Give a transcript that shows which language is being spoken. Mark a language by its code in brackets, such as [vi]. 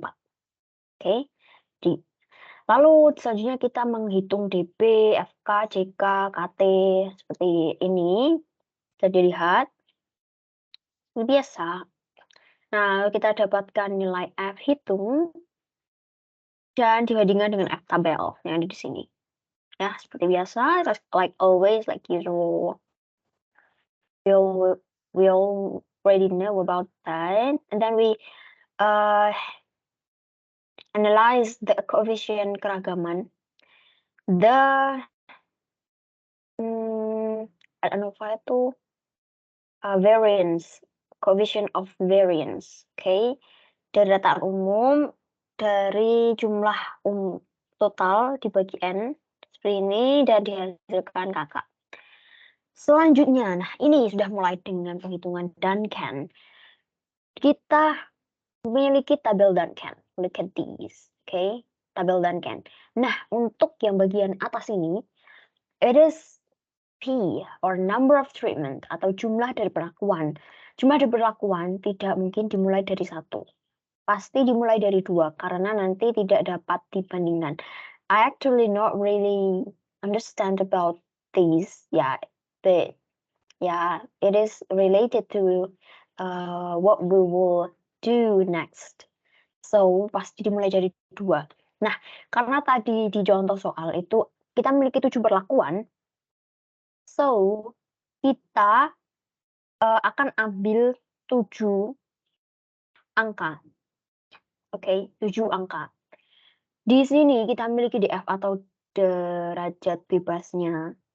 [id] Oke. Lalu selanjutnya kita menghitung DB, FK, JK, KT seperti ini. Bisa dilihat. Ini biasa. Nah, kita dapatkan nilai F hitung dan dibandingkan dengan F tabel yang ada di sini. Ya, seperti biasa, [en] like always, like usual. We'll already know about that. And then we analyze the coefficient keragaman. The ANOVA [id] itu [en] variance, coefficient of variance, okay? [id] Dari dataan umum, dari jumlah total dibagi N, seperti ini, dan dihasilkan kakak. Selanjutnya, nah ini sudah mulai dengan penghitungan Duncan. Kita memiliki tabel Duncan. [en] Look at these, okay? [id] Tabel Duncan. Nah, untuk yang bagian atas ini, [en] it is P, or number of treatment, [id] atau jumlah dari perlakuan. Jumlah dari perlakuan tidak mungkin dimulai dari 1. Pasti dimulai dari 2, karena nanti tidak dapat dibandingkan. [en] I actually not really understand about these, but it is related to what we will do next. [id] So, pasti dimulai dari 2. Nah, karena tadi di contoh soal itu kita memiliki 7 perlakuan, so kita akan ambil 7 angka. Oke, 7 angka. Di sini kita memiliki DF atau derajat bebasnya.